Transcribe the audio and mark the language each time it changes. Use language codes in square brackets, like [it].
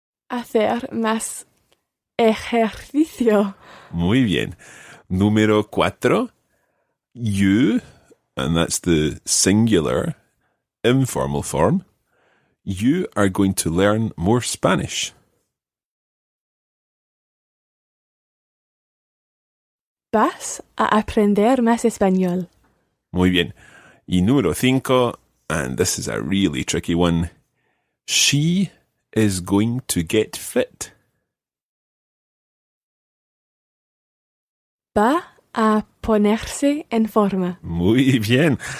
[es] hacer más ejercicio. Muy bien. Número 4. [en] You, and that's the singular, informal form. You are going to learn more Spanish. [es] Vas a aprender más español. Muy bien. Y número 5, [en] and this is a really tricky one. She is going to get fit. [es] Va a ponerse en forma. Muy bien.